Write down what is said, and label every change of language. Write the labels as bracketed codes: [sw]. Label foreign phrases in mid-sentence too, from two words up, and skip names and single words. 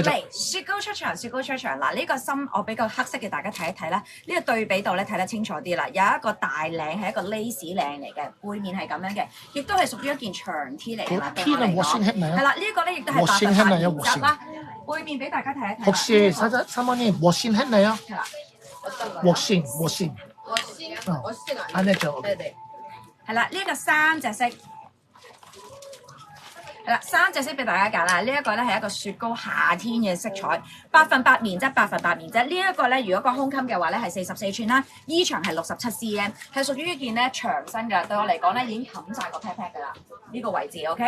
[yue] 嚟雪糕出場。嗱，呢個心我俾個黑色嘅大家睇一睇啦。呢個對比度咧睇得清楚啲啦。有一個大領係一個 lace 領嚟嘅，背面係咁樣嘅，亦都係屬於一件長 T 嚟嘅啦。 T 啊，我先 hit 你啊。係啦，呢個咧亦都係88原則啦。背面俾大家睇一睇。 [ko] 혹시 사모님 워싱 했나요？ [yue] 係啦， [ko] 워싱。 [yue] 安呢就係啦，呢個三隻色。係啦，三隻色俾大家揀啦。呢一個咧係一個雪糕夏天嘅色彩，8x8棉質。呢一個咧，如果個胸襟嘅話咧係44寸啦，衣長係67 cm， 係屬於一件咧長身㗎。對我嚟講咧已經冚晒個 pat pat 㗎啦，呢個位置 OK。